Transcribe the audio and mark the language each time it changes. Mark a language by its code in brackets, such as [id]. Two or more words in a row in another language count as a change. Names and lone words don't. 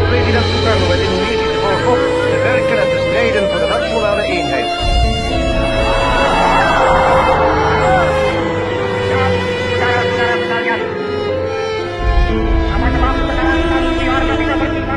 [nl] president Sukarno het Indonesische volk op te werken en te strijden voor de nationale eenheid. [id] Saudara-saudara sekalian, sama-sama sekarang harga kita bertukar.